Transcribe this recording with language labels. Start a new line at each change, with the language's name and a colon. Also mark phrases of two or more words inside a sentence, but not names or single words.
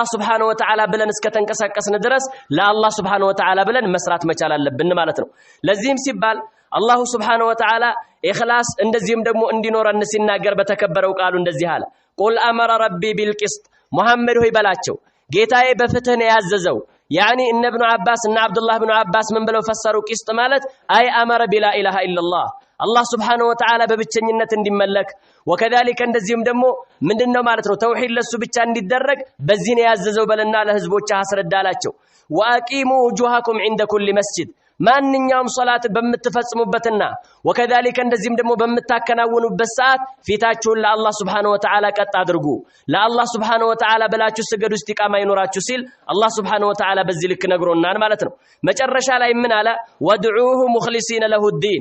Arabic: سبحانه وتعالى
Amharic: ብለን እስከ ተንቀሳቀስን ድረስ ለአላህ
Arabic: سبحانه وتعالى
Amharic: ብለን መስራት መቻል አለብን ማለት ነው። ለዚህም ሲባል አላህ
Arabic: سبحانه وتعالى
Amharic: ኢኽላስ እንደዚህም ደግሞ እንዲኖረን ሲናገር በተከበረው ቃሉ እንደዚህ አለ
Arabic: قل أمر ربي بالقسط
Amharic: ሙሐመድ ሆይ በላቸው ጌታዬ በፍትህ ነው ያዘዘው። ያኒ እነ ኢብኑ አባስ እና አብዱላህ ኢብኑ አባስ ምን ብለው ፈሰሩ ቂስጥ ማለት
Arabic: أي أمر بلا إله إلا الله الله سبحانه وتعالى
Amharic: ببتشنينة እንዲመለክ وكذلك እንደዚህም ደግሞ ምንድነው ማለት ነው ተውሂድ ለሱ ብቻ እንዲደረግ በዚህ ነው ያዘዘው በለና ለህዝቦች አስረዳላቸው
Arabic: واقيموا وجوهكم عند كل مسجد
Amharic: ማንኛውም ሶላት በመትፈጽሙበትና وكذلك እንደዚህም ደግሞ በመታከናውኑበት ሰዓት ፊታችሁን ለአላህ
Arabic: سبحانه وتعالى
Amharic: ቀጥ አድርጉ ለአላህ
Arabic: سبحانه وتعالى
Amharic: በላችሁ ስገዱ እስቲቃማ ይኖራችሁ ሲል አላህ
Arabic: سبحانه وتعالى
Amharic: በዚህ ልክ ነግሮናል ማለት ነው መጨረሻ ላይ ምን አለ
Arabic: وادعوه مخلصين له الدين